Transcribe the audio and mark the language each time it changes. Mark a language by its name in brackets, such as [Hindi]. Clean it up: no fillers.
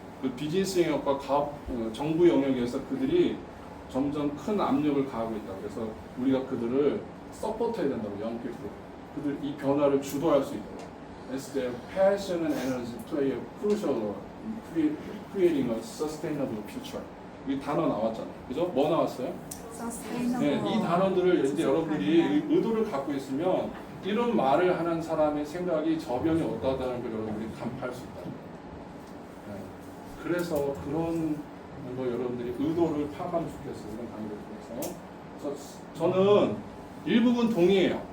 [Korean] 그 비즈니스 영역과 정부 영역에서 그들이 점점 큰 압력을 가하고 있다. 그래서 우리가 그들을 서포트해야 된다고, 영피플. 그들 이 변화를 주도할 수 있도록. [English] As their passion and energy play a crucial role in creating a sustainable future. [Korean] 이 단어 나왔잖아요. 그죠? 뭐 나왔어요? 네, 이 단어들을 이제 여러분들이 의도를 갖고 있으면 이런 말을 하는 사람의 생각이 저변이 어떠하다는 걸 여러분들이 간파할 수 있다. 네. 그래서 그런 거 여러분 이걸 파악하면 좋겠어요. 이런 강의를 통해서. 그래서 저는 일부분 동의해요.